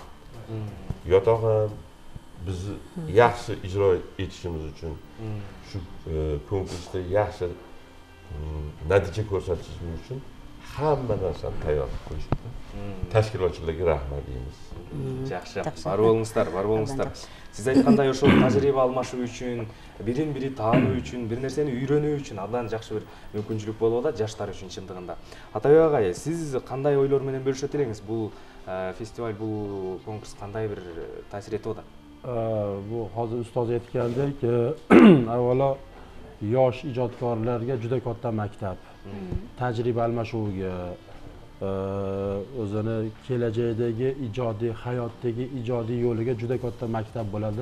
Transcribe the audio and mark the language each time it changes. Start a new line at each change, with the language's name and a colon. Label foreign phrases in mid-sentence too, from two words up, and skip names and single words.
Uzbek: Yotoq ham bizni yaxshi ijro etishimiz uchun shu konkursda yaxshi natija ko'rsatishimiz uchun hamma narsani tayyor qilib qo'yishdi. Tashkilotchilarga rahmat deymiz.
Kyrgyz: Yaxshi. Бар болыңыздар. Siz aytqандай ошол
Uzbek: tajriba almashuv
Kyrgyz: үчүн, бирин-бири таануу үчүн, бир нерсени үйрөнүү үчүн абдан жакшы бир мүмкүнчүлүк болуп атат жаштар үчүн чындыгында. Атабек агай, сиз кандай ойлор менен бөлүшөт элеңиз? Бул фестиваль, бул конкурс кандай бир таасир этип атат?
Uzbek: Bu hozir ustoz aytgandek, avvalo yosh ijodkorlarga juda katta maktab. Tajriba almashuviga, o'zini kelajakdagi ijodiy hayotdagi ijodiy yo'liga juda katta maktab bo'ladi.